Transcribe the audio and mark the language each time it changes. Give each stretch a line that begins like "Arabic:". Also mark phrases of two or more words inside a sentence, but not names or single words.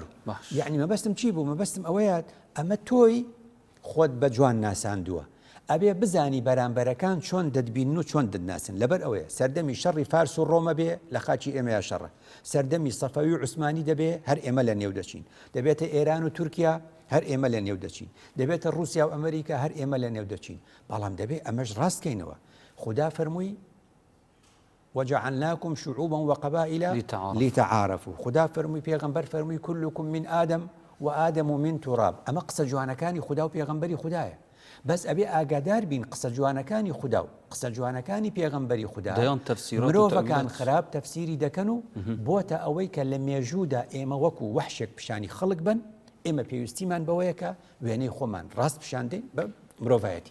Central Kurdish: یعنی مەبەستم چی بوو مەبەستم ئەوەیە ئەمە تۆی خۆت بە جوان ناساندووە ئەبێ بزانی بەرامبەرەکان چۆن دەدبین و چۆن دەدناسن لەبەر ئەوەیە سەردەمی شەڕی فارس و ڕۆمە بێ لە خاچی ئێمەیە شەڕە سەردەمی سەفەوی و عوسمانی دەبێ هەر ئێمە لە نێو دەچین دەبێتە ئێران و تورکیا هەر ئێمە لە نێو دەچین دەبێتە رووسیا و ئەمریکا هەر ئێمە لە نێو دەچین بەڵام دەبێ ئەمەش ڕاستکەینەوە خدا فەرمووی
Arabic: وجعلناكم شعوبا وقبائل لتعارفوا
Central Kurdish: خدا فەرمووی پێغەمبەر فەرمووی
Arabic: كلكم من آدم وآدم من تراب
Central Kurdish: ئەمە قسە جوانەکانی خدا و پێغەمبەری خدایە بەس ئەبێ ئاگادار بین قسە جوانەکانی خوددا و قسە جوانەکانی پێغەمبەری خوددا مرۆڤەکان خراپ تەفسیری دەکەن و بۆتە ئەوەی کە لە مێژوودا ئێمە وەکو وەحشێک پیشانی خەڵک بن ئێمە پێویستیمان بەوەیەکە وێنەی خۆمان ڕاست پیشاندەین بە مرۆڤایەتی